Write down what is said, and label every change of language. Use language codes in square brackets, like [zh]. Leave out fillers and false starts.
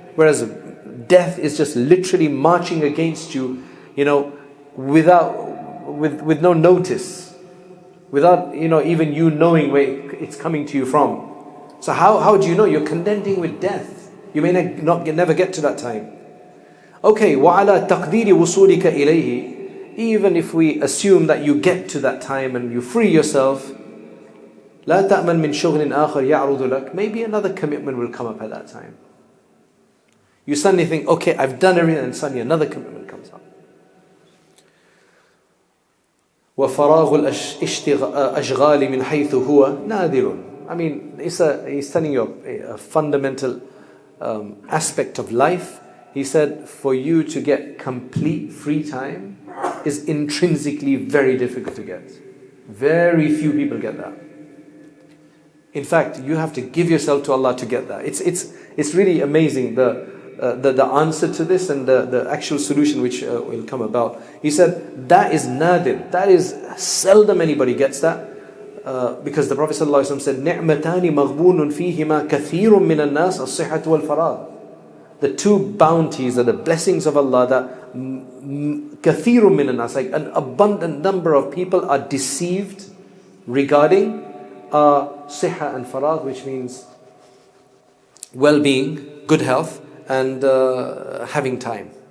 [en] Whereas death is just literally marching against you, with no notice, without even you knowing where it's coming to you from. So how do you know? You're contending with death. You may never get to that time. Okay, [ar] وَعَلَى تَقْدِيرِ وُصُولِكَ إِلَيْهِ. [en] Even if we assume that you get to that time and you free yourself, [ar] لَا تَأْمَنْ مِنْ شُغْلٍ آخَرْ يَعْرُضُ لَكَ. [en] Maybe another commitment will come up at that time. You suddenly think, okay, I've done everything, and suddenly another commitment comes up. [ar] وَفَرَاغُ الْأَشْغَالِ مِنْ حَيْثُ هُوَ نَادِرٌ. [en] He's telling you a fundamental aspect of life. He said, for you to get complete free time is intrinsically very difficult to get. Very few people get that. In fact, you have to give yourself to Allah to get that. It's really amazing, the answer to this and the actual solution which will come about. He said, that is nadir. That is seldom anybody gets that. Because the Prophet ﷺ said, [ar] نِعْمَتَانِ مَغْبُونٌ فِيهِمَا كَثِيرٌ مِّنَ النَّاسِ الصِّحَّةُ وَالْفَرَاغُ. [en] The two bounties are the blessings of Allah that [ar] كَثِيرٌ مِّنَ النَّاسِ, [en] like an abundant number of people are deceived regarding صحة and faragh, which means well-being, good health, and having time.